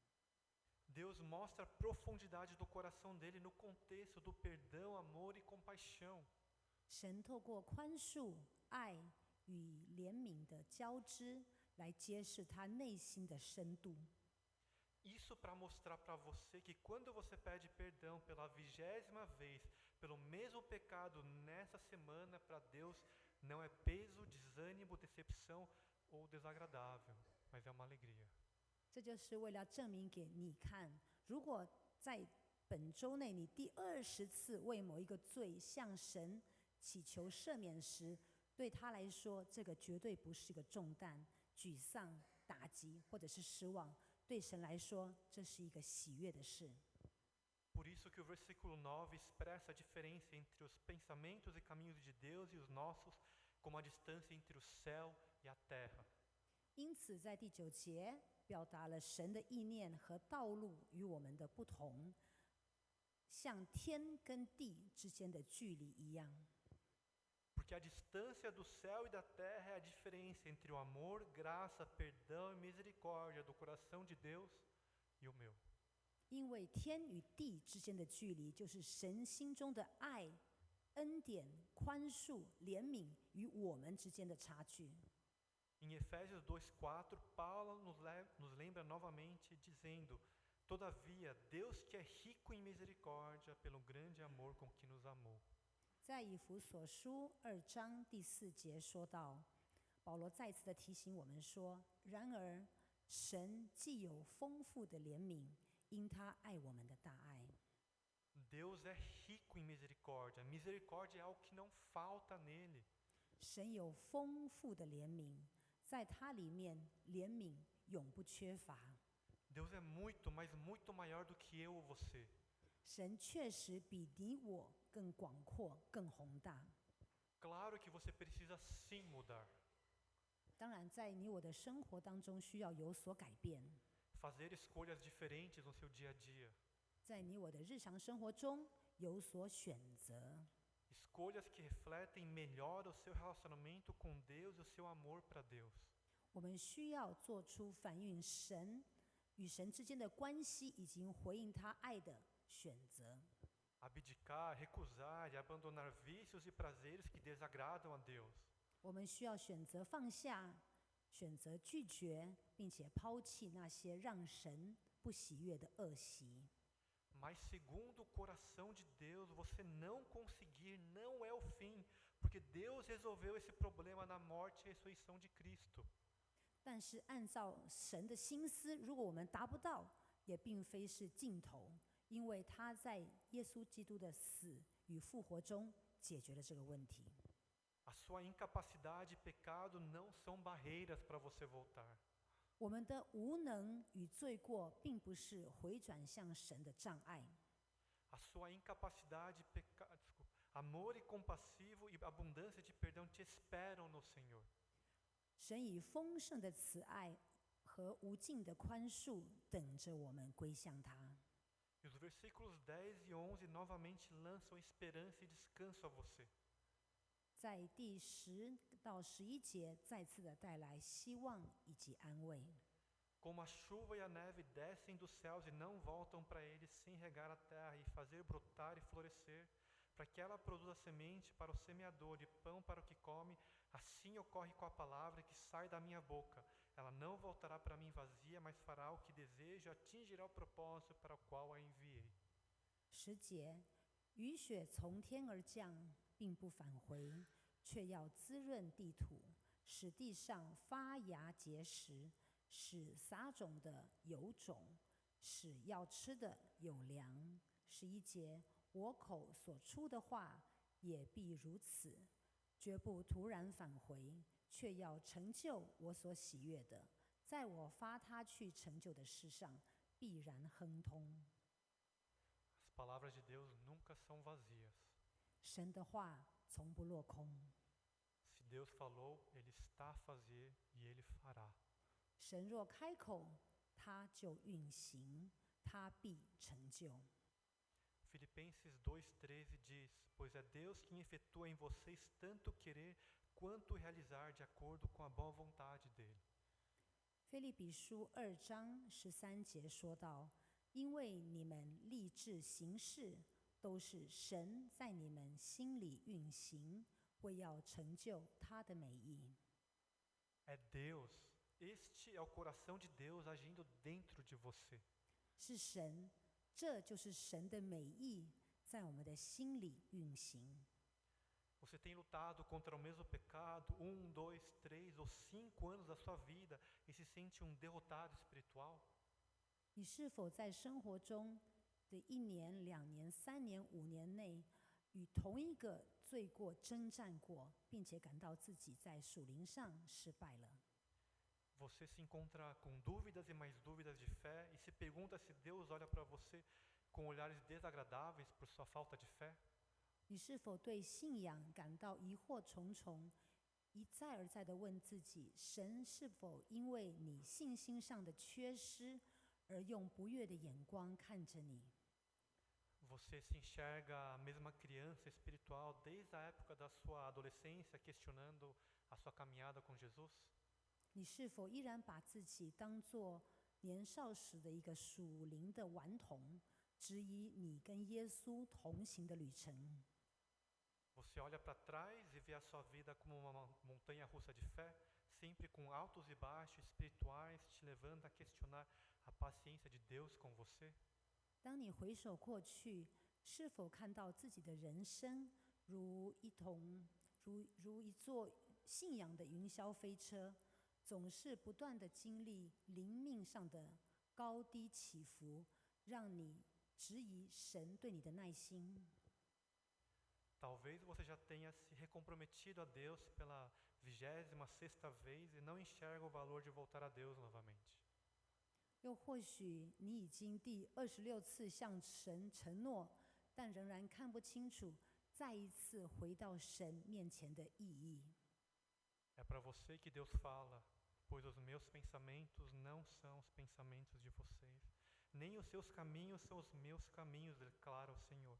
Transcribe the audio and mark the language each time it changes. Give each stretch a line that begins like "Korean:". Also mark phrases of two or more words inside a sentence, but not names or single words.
Portuguese: Deus mostra a profundidade do coração dele no contexto do perdão, amor e compaixão.
Chinese: 神透过宽恕、爱与怜悯的交织，来揭示他内心的深度。
Portuguese: Isso para mostrar para você que quando você pede perdão pela 20ª vez, pelo mesmo pecado nessa semana, para Deus não é peso, desânimo, decepção ou desagradável, mas é uma alegria.
Chinese: 这就是为了证明给你看，如果在本周内你第20次为某一个罪向神祈求赦免时，对他来说，这个绝对不是一个重担、沮丧、打击或者是失望。对神来说，这是一个喜悦的事。
Portuguese: Por isso que o versículo 9 expressa a diferença entre os pensamentos e caminhos de Deus e os nossos, como a distância entre o céu e a terra.
Chinese: 因此，在第9节表达了神的意念和道路与我们的不同，像天跟地之间的距离一样。
Portuguese: Porque a distância do céu e da terra é a diferença entre o amor, graça, perdão e misericórdia do coração de Deus e o meu.
Chinese: 因为天与地之间的距离，就是神心中的爱、恩典、宽恕、怜悯与我们之间的差距。
Portuguese: Em Efésios 2:4, Paulo nos lembra novamente dizendo: Todavia, Deus que é rico em misericórdia, pelo grande amor com que nos amou.
Chinese: 在以弗所书2章第4节说到，保罗再次的提醒我们说：然而，神既有丰富的怜悯，因他爱我们的大爱。
Portuguese: Deus é rico em misericórdia. Misericórdia é algo que não falta nele.
Chinese: 神有丰富的怜悯，在他里面怜悯永不缺乏。
Portuguese: Deus é muito, mas muito maior do que eu ou você.
Chinese: 神确实比你我更广阔、更宏大。
Portuguese: Claro que você precisa sim mudar.
Chinese: 当然，在你我的生活当中需要有所改变，
Portuguese: Fazer escolhas diferentes no seu dia a dia.
Chinese: 在你我的日常生活中有所选择，
Portuguese: Escolhas que refletem melhor o seu relacionamento com Deus e o seu amor para Deus.
Chinese: 我们需要做出反映神与神之间的关系，以及回应他爱的选择。
Portuguese: Abdicar, recusar e abandonar vícios e prazeres que desagradam a Deus.
Chinese: 我们需要选择放下，选择拒绝，并且抛弃那些让神不喜悦的恶习。
Portuguese: Mas segundo o coração de Deus, você não conseguir não é o fim, porque Deus resolveu esse problema na morte e ressurreição de Cristo.
Chinese: 但是按照神的心思，如果我们达不到，也并非是尽头，因为他在耶稣基督的死与复活中解决了这个问题。
Portuguese: A sua incapacidade e pecado não são barreiras para você voltar.
Chinese: 我们的无能与罪过，并不是回转向神的障碍。
Portuguese: A sua incapacidade, amor e compassivo e abundância de perdão te esperam no Senhor.
Chinese: 神以丰盛的慈爱和无尽的宽恕等着我们归向他。
Portuguese: E os versículos 10 e 11 novamente lançam esperança e descanso a você.
Chinese: 在第10到11节再次的带来希望以及安慰。
Portuguese: Como a chuva e a neve descem dos céus e não voltam para ele sem regar a terra e fazer brotar e florescer, para que ela produza semente para o semeador e pão para o que come, assim ocorre com a palavra que sai da minha boca. Ela não voltará para mim vazia, mas fará o que deseja e atingirá o propósito para o qual a enviei.
Chinese: 10 节，雨雪从天而降，并不返回，却要滋润地土，使地上发芽结实，使撒种的有种，使要吃的有粮。11节，我口所出的话也必如此，绝不突然返回，却要成就我所喜悦的，在我发他去成就的事上必然亨通。
Portuguese: As palavras de Deus nunca são vazias.
Chinese: 神的话从不落空，
Portuguese: Se Deus falou, Ele está a fazer e Ele fará.
Chinese: 神若开口，他就运行，他必成就。
Portuguese: Filipenses 2:13 diz: Pois é Deus quem efetua em vocês tanto querer quanto realizar de acordo com a boa vontade dele.
Chinese: 腓立比书2章13节说道：因为你们立志行事，都是神在你们心里运行，为要成就他的美意。
Portuguese: É Deus, este é o coração de Deus agindo dentro de você.
Chinese: 是神，这就是神的美意，在我们的心里运行。
Portuguese: Você tem lutado contra o mesmo pecado 1, 2, 3 ou 5 anos da sua vida e se sente um derrotado espiritual?
Chinese: 你是否在生活中的1年、2年、3年、5年内，与同一个罪过征战过，并且感到自己在属灵上失败了？
Portuguese: Você se encontra com dúvidas e mais dúvidas de fé e se pergunta se Deus olha para você com olhares desagradáveis por sua falta de fé?
Chinese: 你是否对信仰感到疑惑重重，一再而再地问自己：神是否因为你信心上的缺失，而用不悦的眼光看着你？
Portuguese: Você se enxerga a mesma criança espiritual desde a época da sua adolescência, questionando a sua caminhada com Jesus?
Chinese: 你是否依然把自己当作年少时的一个属灵的顽童，质疑你跟耶稣同行的旅程？
Portuguese: Você olha para trás e vê a sua vida como uma montanha russa de fé, sempre com altos e baixos espirituais, te levando a questionar a paciência de Deus com você?
Chinese: 当你回首过去，是否看到自己的人生如一座信仰的云霄飞车，总是不断的经历灵命上的高低起伏，让你质疑神对你的耐心？
Portuguese: Talvez você já tenha se recomprometido a Deus pela 26ª vez e não enxerga o valor de voltar a Deus novamente.
Chinese: 又或许你已经第26次向神承诺，但仍然看不清楚再一次回到神面前的意义。
Portuguese: É para você que Deus fala, pois os meus pensamentos não são os pensamentos de vocês, nem os seus caminhos são os meus caminhos, declara o Senhor.